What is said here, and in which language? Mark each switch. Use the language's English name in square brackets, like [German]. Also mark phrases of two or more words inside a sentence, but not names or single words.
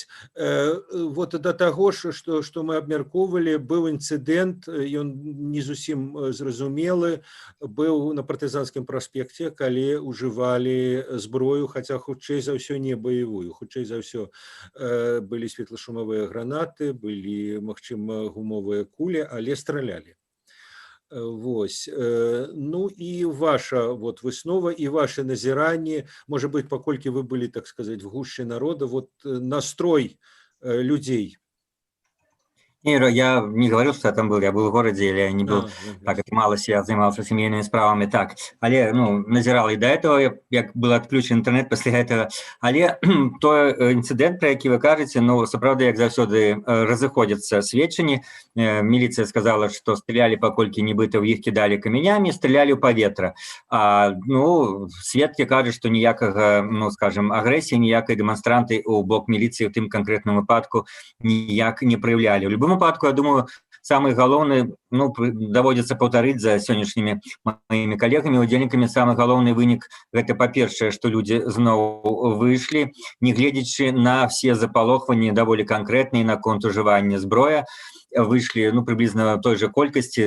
[Belarusian] Вот да таго, што мы абмяркоўвалі, быў інцыдэнт, ён не зусім зразумелы, быў на партызанскім праспекце, калі ўжывалі зброю, хаця хутчэй за ўсё не баявую. Хутчэй за ўсё былі светлашумовыя гранаты, былі, магчыма, гумовыя кулі, але стралялі. Вось. Ну і ваша выснова і ваше назіранні, можа быць, паколькі вы былі, [Russian] так сказать, [Belarusian] в гушчы народа, настрой людзей. [Russian] Я не говорил, что я там был, я был в городе, или я не был, так отмалось, я занимался семейными справами, так. Але, назирал и до этого, як был отключен интернет после этого. [Belarusian] Але то инцидент, про який вы кажете, сапраўды, як заўсёды, разыходзяцца сведчанні. [Russian] Милиция сказала, что стреляли, [Belarusian] паколькі нібыта ў іх кидали каменямі, стреляли ў паветра. Сведкі кажуць, што ніякага, скажем, агрэсіі, ніякай дэманстранты ў бок міліцыі ў тым канкрэтным выпадку ніяк не праяўлялі. У любым выпадку, я думаю, самый галоўны, даводзіцца паўтарыць за сённяшнімі маімі калегамі, удзельнікамі, самы галоўны вынік – гэта, па-першае, што людзі зноў выйшлі, не гледзячы на все запалохванні даволі канкрэтныя наконт ужывання зброі, выйшлі прыблізна той жа колькасці.